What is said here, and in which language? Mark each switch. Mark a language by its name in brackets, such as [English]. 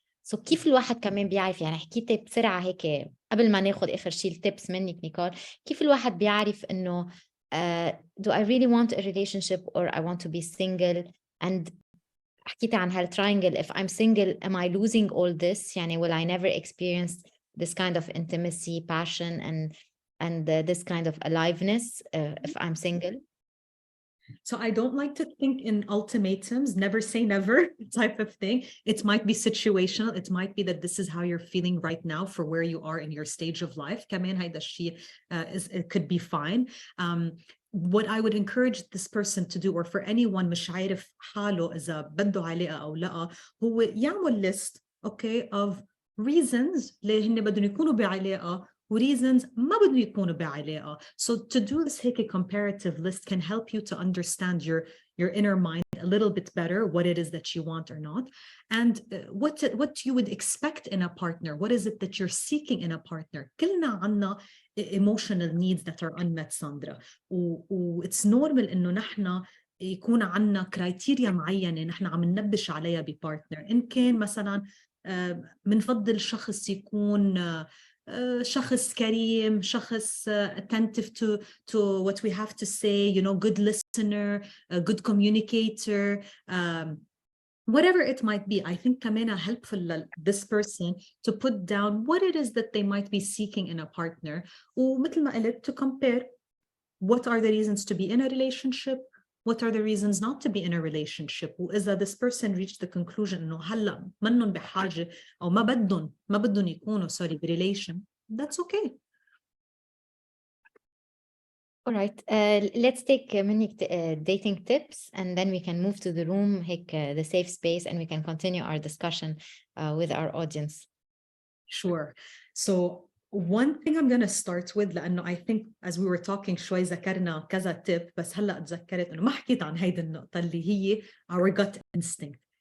[English] So [Arabic] كيف الواحد كمان بيعرف يعني حكيتي بسرعة هيك قبل ما ناخد آخر شيء التبس منك نيكول كيف الواحد بيعرف إنه [English] do I really want a relationship or I want to be single and [Arabic] حكيتي عن هالتراينجل [English] if I'm single am I losing all this [Arabic] يعني [English] will I never experience this kind of intimacy passion and this kind of aliveness if I'm single. So I don't like to think in ultimatums, never say never type of thing. It might be situational. It might be that this is how you're feeling right now for where you are in your stage of life. [Arabic] كمان هيدا الشيء [English] it could be fine. What I would encourage this person to do or for anyone [Arabic] مش عارف حاله إذا بده علاقة أو لا هو يعمل [English] list okay of reasons [Arabic] ليه هن بدهم يكونوا بعلاقة [English] reasons [Arabic] ما بدهم يكونوا بعلاقة. [English] So to do this [Arabic] هيك [English] comparative list can help you to understand your inner mind a little bit better, what it is that you want or not, and what you would expect in a partner. What is it that you're seeking in a partner? [Arabic] كلنا عنا [English] emotional needs that are unmet, Sandra. [Arabic] It's normal إنه نحن يكون عنا كرايتيريا معينة نحن عم ننبش عليها ببارتنر. إن كان مثلا منفضل شخص يكون شخص كريم, [English] شخص attentive to what we have to say, you know, good listener, a good communicator, whatever it might be. I think [Arabic] كمان [English] helpful this person to put down what it is that they might be seeking in a partner. [Arabic] ومثل ما قلت [English] to compare what are the reasons to be in a relationship, what are the reasons not to be in a relationship. [Arabic] وإذا [English] this person reached the conclusion [Arabic] إنه هلا منن بحاجة أو ما بدهم يكونوا برelation, [English] that's okay. All right, let's take [Arabic] منك [English] dating tips and then we can move to the room [Arabic] هيك [English] the safe space and we can continue our discussion with our audience. Sure. So One thing I'm going to start with, [Arabic] لأنه [English] I think as we were talking [Arabic] شوي ذكرنا كذا tip، بس هلأ تذكرت إنه ما حكيت عن هيدي النقطة اللي هي [English] our gut instinct.